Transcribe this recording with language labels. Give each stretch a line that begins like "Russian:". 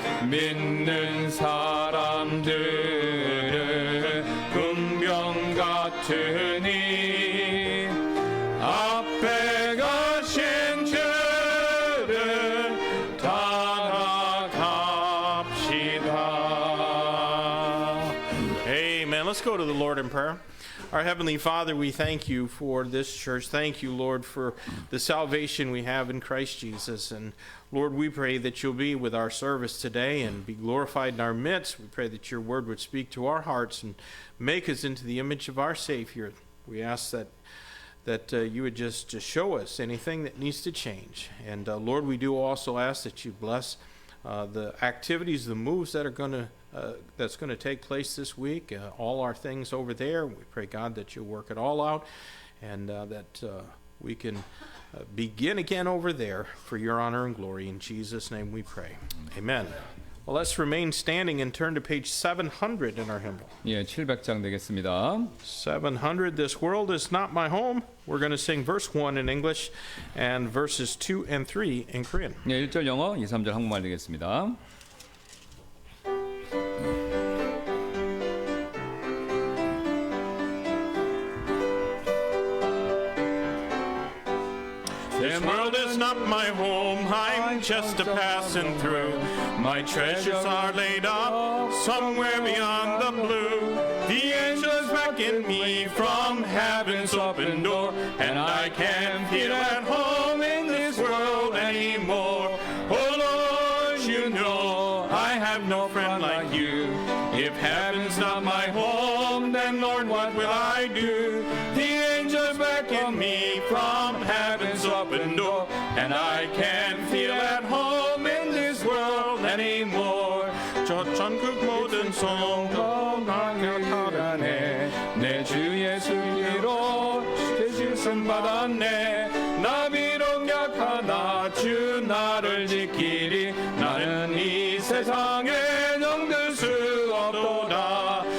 Korean: 믿는 사람들은 금병 같으니 앞에 가신 주를 따라갑시다.
English: Amen. Let's go to the Lord in prayer. Our Heavenly Father, we thank you for this church. Thank you, Lord, for the salvation we have in Christ Jesus. And Lord, we pray that you'll be with our service today and be glorified in our midst. We pray that your word would speak to our hearts and make us into the image of our Savior. We ask that you would just show us anything that needs to change. And Lord, we do also ask that you bless the activities, the moves that are that's going to take place this week, all our things over there. We pray, God, that you'll work it all out and that we can begin again over there for your honor and glory. In Jesus' name we pray. Amen. Well, let's remain standing and turn to page 700 in our hymnal.
Korean: 예, 700장 되겠습니다.
English: 700, This World Is Not My Home. We're going to sing verse 1 in English and verses 2 and 3 in Korean.
Korean: 예, 1절 영어, 2, 3절 한국말 되겠습니다.
English: This world is not my home, I'm just a passing through. My treasures are laid up somewhere beyond the blue. The angels beckon me from heaven's open door, and I can't feel at home in this world anymore. Oh Lord, you know I have no friend like you. If heaven's not my home, then Lord, what will I do? The angels beckon me from heaven's open door, and I can't feel at home in this world anymore.
Korean: 저 전국 모든 성도 나를 내 주 예수 이로 죄짓음 받았네. 나 비록 약하나 주 나를 지키리. 나는 이 세상에 정들 수 없도다.